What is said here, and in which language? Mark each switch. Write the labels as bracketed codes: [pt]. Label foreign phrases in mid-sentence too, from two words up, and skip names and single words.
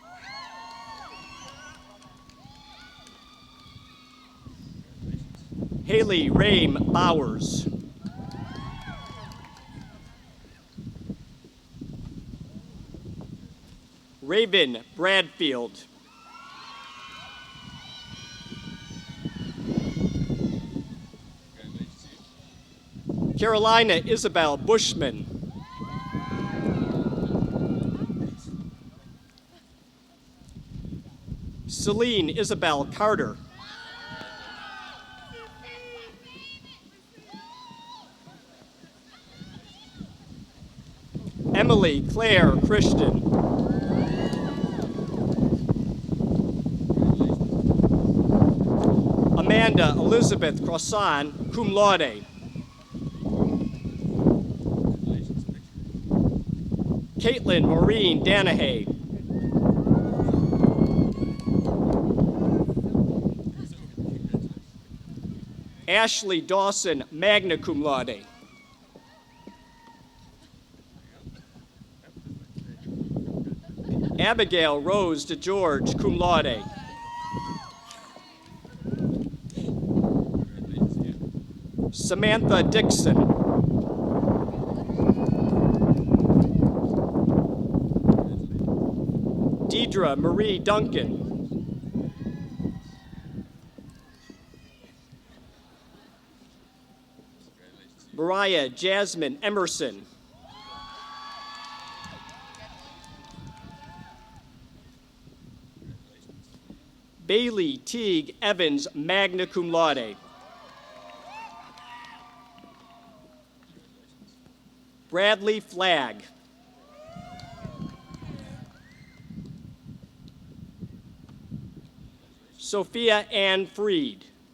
[en] Haley Rame Bowers. Raven Bradfield. Carolina Isabel Bushman. Celine Isabel Carter. Emily Claire Christian. Amanda Elizabeth Crossan, [la] cum laude. [en] Caitlin Maureen Danahay. Ashley Dawson, [la] magna cum laude. [en] Abigail Rose DeGeorge, [la] cum laude. [en] Samantha Dixon. Deidre Marie Duncan. Mariah Jasmine Emerson. Bailey Teague Evans, [la] magna cum laude. [en] Bradley Flagg. Sophia Ann Freed.